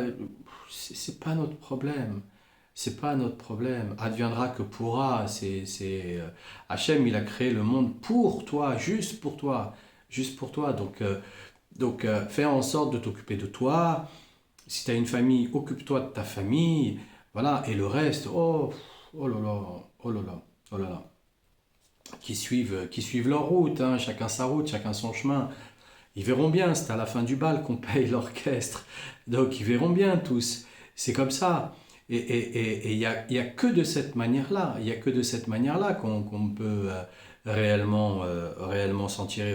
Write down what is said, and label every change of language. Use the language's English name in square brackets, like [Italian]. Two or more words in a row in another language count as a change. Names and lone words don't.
[French] C'est pas notre problème. c'est pas notre problème. Adviendra que pourra. Hachem, il a créé le monde pour toi, juste pour toi, juste pour toi. Donc, fais en sorte de t'occuper de toi. Si tu as une famille, occupe-toi de ta famille. Voilà. Et le reste, oh là là, oh là là, oh là là. Qui suivent leur route, hein, chacun sa route, chacun son chemin. Ils verront bien, c'est à la fin du bal qu'on paye l'orchestre. Donc ils verront bien tous. C'est comme ça. Et il y a que de cette manière-là, il y a que de cette manière-là qu'on peut réellement s'en tirer.